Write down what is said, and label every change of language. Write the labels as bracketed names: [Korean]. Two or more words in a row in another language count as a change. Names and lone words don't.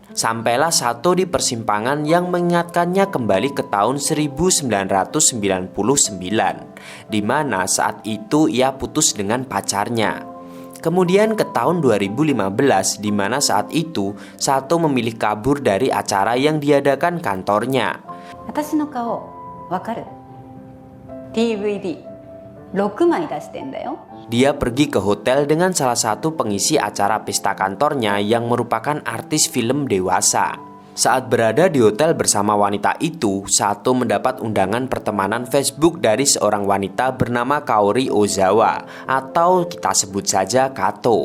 [Indonesian] Sampailah Sato di persimpangan yang mengingatkannya kembali ke tahun 1999, di mana saat itu ia putus dengan pacarnya. Kemudian ke tahun 2015, di mana saat itu Sato memilih kabur dari acara yang diadakan kantornya. [Japanese] 私の顔わかる DVD 6枚出してんだよ [Indonesian] Dia pergi ke hotel dengan salah satu pengisi acara pesta kantornya yang merupakan artis film dewasa. Saat berada di hotel bersama wanita itu, Sato mendapat undangan pertemanan Facebook dari seorang wanita bernama Kaori Ozawa atau kita sebut saja Kato.